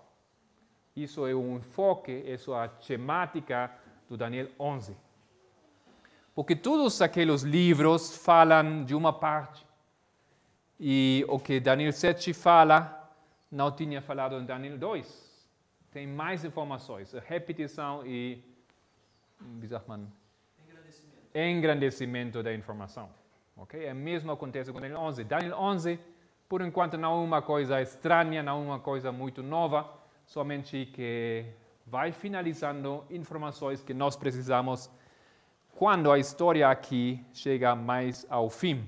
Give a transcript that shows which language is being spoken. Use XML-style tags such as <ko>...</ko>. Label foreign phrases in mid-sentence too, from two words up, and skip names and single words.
<pt>Isso é um enfoque, isso é a temática do Daniel 11. Porque todos aqueles livros falam de uma parte. E o que Daniel 7 fala, não tinha falado em Daniel 2. Tem mais informações, repetição e,</pt> <de>wie sagt man,</de> <pt>engrandecimento da informação. Okay? O mesmo acontece com Daniel 11. Daniel 11, por enquanto, não é uma coisa estranha, não é uma coisa muito nova, somente que vai finalizando informações que nós precisamos quando a história aqui chega mais ao fim.</pt>